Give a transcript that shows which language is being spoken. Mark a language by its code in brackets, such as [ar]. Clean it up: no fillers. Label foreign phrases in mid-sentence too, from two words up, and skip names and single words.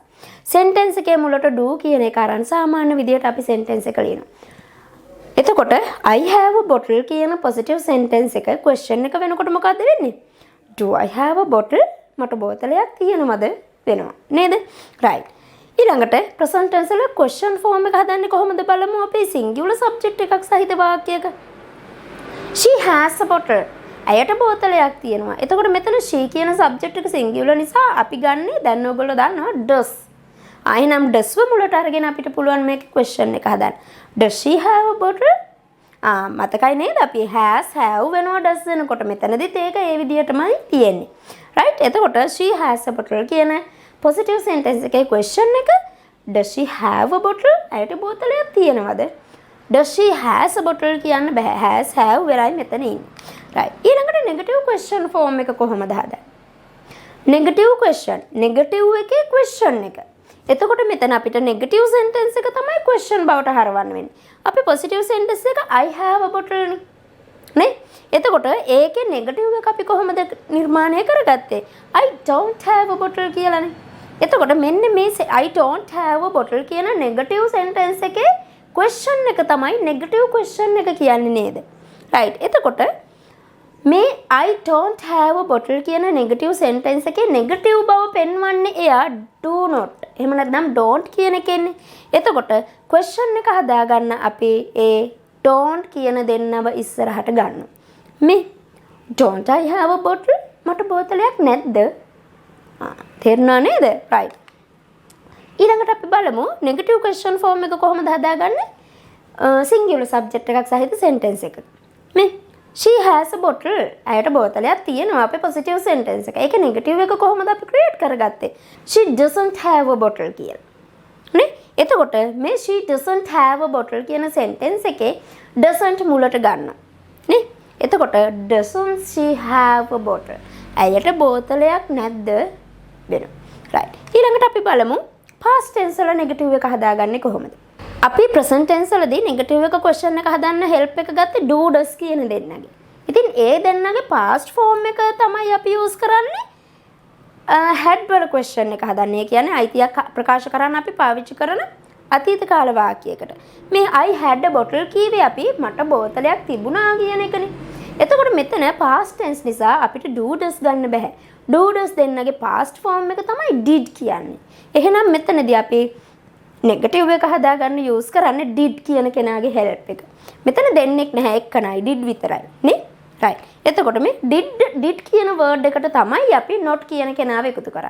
[si] sentence එකේ මුලට do කියන එක අරන් සාමාන්‍ය විදිහට අපි sentence එක ලියනවා. එතකොට [en] I have a bottle [si] කියන [en] positive sentence [si] එක question එක වෙනකොට මොකද්ද වෙන්නේ? [en] Do I have a bottle? [si] මට බෝතලයක් තියෙනවද වෙනවා. නේද? right. ඊළඟට [en] present tense [si] වල [en] question form [si] එක හදන්නේ කොහොමද බලමු අපි [en] singular subject [si] එකක් සහිත වාක්‍යයක. [en] She has a bottle. [si] ඇයට බෝතලයක් තියෙනවා. එතකොට මෙතන she කියන subject එක singular නිසා අපි ගන්නේ දැන් ඔයගොල්ලෝ දන්නවා does. ආයෙනම් does ව මුලට අරගෙන අපිට පුළුවන් මේක question එක හදන්න. [en] Does she have a bottle? [si] මතකයි නේද අපි [en] has have [si] වෙනවා does වෙනකොට මෙතනදිත් ඒක ඒ විදිහටමයි තියෙන්නේ. right. [en] එතකොට she has a bottle කියන positive sentence එකේ question එක does she have a bottle? [si] ඇයට බෝතලයක් තියෙනවද? [en] Does she has a bottle [si] කියන්න බෑ. [en] has have [si] වෙලයි මෙතන ඉන්නේ. right. ඊළඟට [en] negative question form [si] එක කොහොමද හදන්නේ? [en] negative question. negative එකේ question එක. [si] එතකොට මෙතන අපිට [en] negative sentence [si] එක තමයි question බවට හරවන්න වෙන්නේ. [en] අපි positive sentence එක I have a bottle නේ. [si] එතකොට ඒකේ negative එක අපි කොහොමද නිර්මාණය කරගත්තේ? [en] I don't have a bottle [si] කියලානේ. එතකොට මෙන්න මේ [en] I don't have a bottle කියන negative sentence එකේ question [si] එක තමයි [en] negative question [si] එක කියන්නේ නේද? [en] right. [si] එතකොට මේ [en] I don't have a bottle කියන negative sentence එකේ negative [si] බව පෙන්වන්නේ එයා [en] do not. [si] එහෙම නැත්නම් don't කියන එකනේ. එතකොට question එක හදාගන්න අපි ඒ don't කියන දෙන්නව ඉස්සරහට ගන්නවා. [en] මේ don't I have a bottle? [si] මට බෝතලයක් නැද්ද? තේරුණා නේද? right. ඊළඟට අපි බලමු [en] negative question form [si] එක කොහොමද හදාගන්නේ? [en] singular subject [si] එකක් සහිත sentence එක. [en] මේ she has a bottle. [si] ඇයට බෝතලයක් තියෙනවා අපේ [en] positive sentence [si] එක. ඒක negative එක කොහොමද අපි create කරගත්තේ? [en] she doesn't have a bottle [si] කියලා. නේ? එතකොට මේ [en] she doesn't have a bottle [si] කියන sentence එකේ doesn't මුලට ගන්නවා. නේ? [en] එතකොට doesn't she have a bottle? [si] ඇයට බෝතලයක් නැද්ද වෙනවා. right. ඊළඟට අපි බලමු [en] past tense [si] වල negative එක හදාගන්නේ කොහොමද? අපි [en] present tense [si] වලදී negative එක question එක හදන්න help එක ගත්තේ [en] do does [si] කියන දෙන්නගේ. ඉතින් ඒ දෙන්නගේ [en] past form [si] එක තමයි අපි use කරන්නේ had වල question එක හදන්න. ඒ කියන්නේ අයිතියක් ප්‍රකාශ කරන්න අපි පාවිච්චි කරන අතීත කාල වාක්‍යයකට. මේ [en] I had a bottle [si] කීවේ අපි මට බෝතලයක් තිබුණා කියන එකනේ. එතකොට මෙතන [en] past tense [si] නිසා අපිට [en] do does [si] ගන්න බෑ. [en] do does [si] දෙන්නගේ [en] past form [si] එක තමයි did කියන්නේ. එහෙනම් මෙතනදී අපි negative එක හදාගන්න use කරන්නේ did කියන කෙනාගේ help එක. මෙතන දෙන්නෙක් නැහැ එක්කනයි did විතරයි නේ. right. එතකොට මේ did කියන word එකට තමයි අපි not කියන කෙනාව එකතු කරන්නේ.